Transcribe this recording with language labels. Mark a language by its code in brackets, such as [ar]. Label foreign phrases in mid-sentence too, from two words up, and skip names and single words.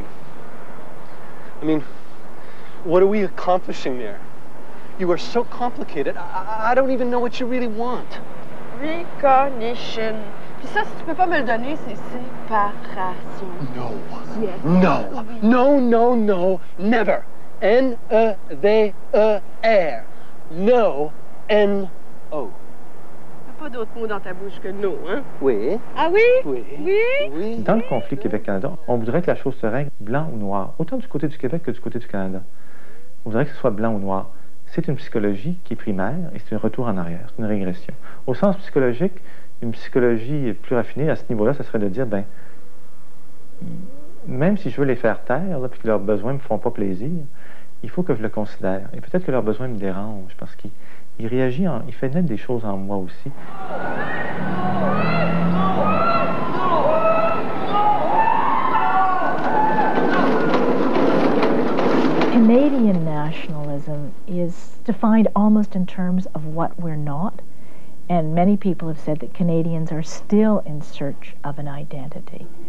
[en] I mean, what are we accomplishing there? You are so complicated. I don't even know what you really want. Recognition. [fr] Puis ça, si tu peux pas me le donner, c'est séparation. [en] No. Yes. No. No, no, no. Never. N-E-V-E-R. No. N-O. [fr] Pas d'autres mots dans ta bouche que non, hein? Oui. Ah oui? Oui. Oui? Dans le conflit Québec-Canada, on voudrait que la chose se règle blanc ou noir, autant du côté du Québec que du côté du Canada. On voudrait que ce soit blanc ou noir. C'est une psychologie qui est primaire et c'est un retour en arrière, c'est une régression. Au sens psychologique, une psychologie plus raffinée à ce niveau-là, ce serait de dire, ben, même si je veux les faire taire, là, puis que leurs besoins ne me font pas plaisir, il faut que je le considère. Et peut-être que leur besoin me dérange, parce qu'il réagit, il fait naître des choses en moi aussi. [en] Canadian nationalism is defined almost in terms of what we're not, and many people have said that Canadians are still in search of an identity.